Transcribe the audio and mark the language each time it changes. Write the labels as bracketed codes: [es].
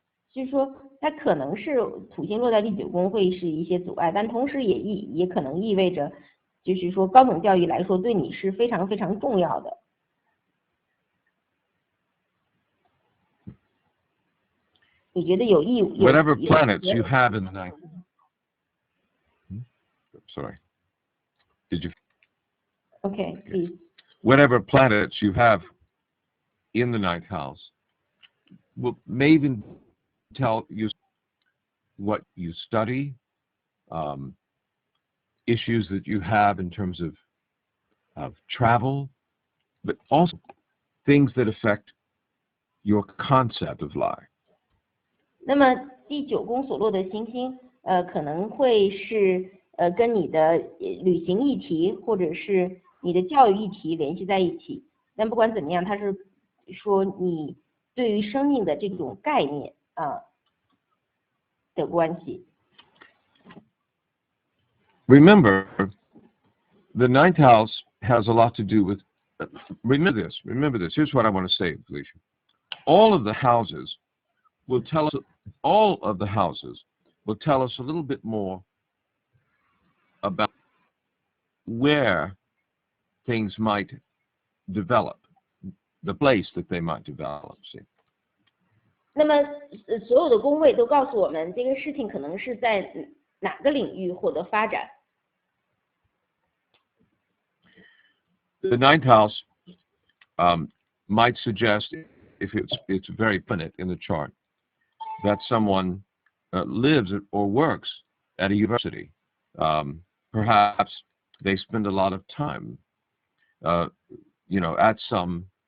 [zh] 就是说，它可能是土星落在第九宫会是一些阻碍，但同时也可能意味着，就是说高等教育来说对你是非常非常重要的。你觉得有义务 [en] Whatever planets you have in the ninth. Sorry. Did you? Okay, please. Whatever planets you have in the ninth house may even tell you what you study, issues that you have in terms of travel, but also things that affect your concept of life. [zh] 那么第九宫所落的行星，可能会是跟你的旅行议题或者是你的教育议题联系在一起。但不管怎么样，它是说你对于生命的这种概念的关系。 [en] Remember, the ninth house has a lot to do with. Remember this. Here's what I want to say, Felicia. All of the houses will tell us a little bit more about where things might develop, the place that they might develop. See? [zh] 那么所有的宫位都告诉我们，这个事情可能是在哪个领域获得发展。 [en] The ninth house might suggest, if it's very prominent in the chart, that someone lives or works at a university. Perhaps they spend a lot of time, at some.